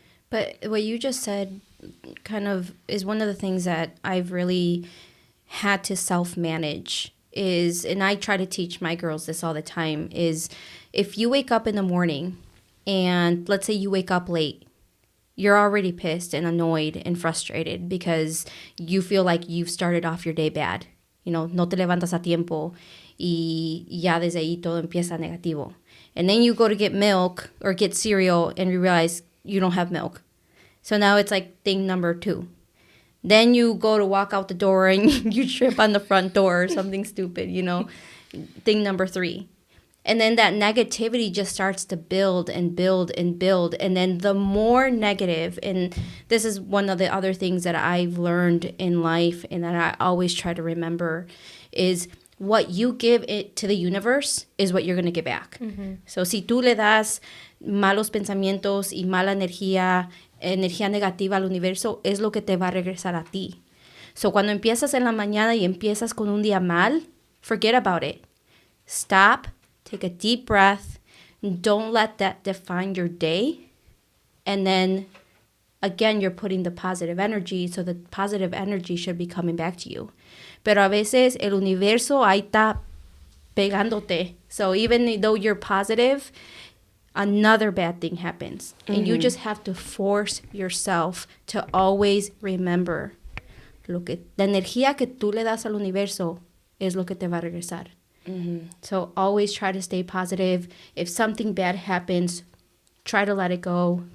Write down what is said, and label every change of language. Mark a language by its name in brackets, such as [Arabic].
[English] But what you just said kind of is one of the things that I've really had to self-manage is, and I try to teach my girls this all the time, is if you wake up in the morning and let's say you wake up late, you're already pissed and annoyed and frustrated because you feel like you've started off your day bad. [Spanish] No te levantas a tiempo y ya desde ahí todo empieza negativo. [English] And then you go to get milk or get cereal and you realize you don't have milk. So now it's like thing number 2. Then you go to walk out the door and you trip on the front door or something stupid, thing number 3. And then that negativity just starts to build and build and build. And then the more negative, and this is one of the other things that I've learned in life and that I always try to remember, is what you give it to the universe is what you're going to get back. [Spanish] So si tú le das malos pensamientos y mala energía negativa al universo, es lo que te va a regresar a ti. So cuando empiezas en la mañana y empiezas con un día mal, [English] forget about it. Stop. Take a deep breath. Don't let that define your day. And then, again, you're putting the positive energy. So the positive energy should be coming back to you. [Spanish] Pero a veces el universo ahí está pegándote. [English] So even though you're positive, another bad thing happens. And you just have to force yourself to always remember [Spanish] la energía que tú le das al universo es lo que te va a regresar. [English] So always try to stay positive. If something bad happens, try to let it go.